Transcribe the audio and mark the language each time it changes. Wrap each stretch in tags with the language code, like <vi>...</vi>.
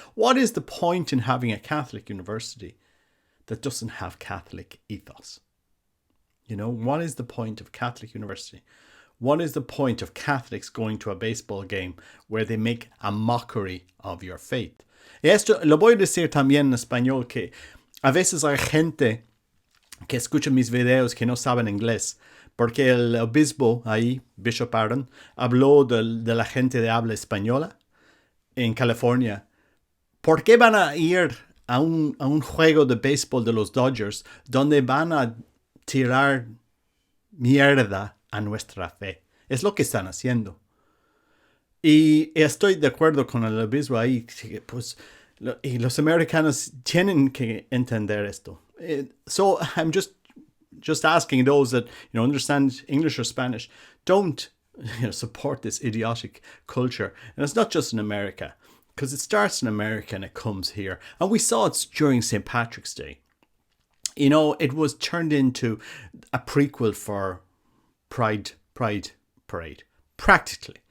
<en>What is the point in having a Catholic university that doesn't have Catholic ethos? What is the point of Catholic university? What is the point of Catholics going to a baseball game where they make a mockery of your faith?</en> <es>Y esto lo voy a decir también en español, que a veces hay gente que escucha mis videos que no saben inglés, porque el obispo ahí, Bishop Barron, habló de la gente de habla española en California. ¿Por qué van a ir a un juego de béisbol de los Dodgers donde van a tirar mierda a nuestra fe? Es lo que están haciendo. Y estoy de acuerdo con el obispo ahí, pues Y los americanos tienen que entender esto.</es> <en>So I'm just asking those that understand English or Spanish, don't support this idiotic culture. And it's not just in America, because it starts in America and it comes here. And we saw it during St. Patrick's Day. It was turned into a prequel for Pride Parade, practically.</en>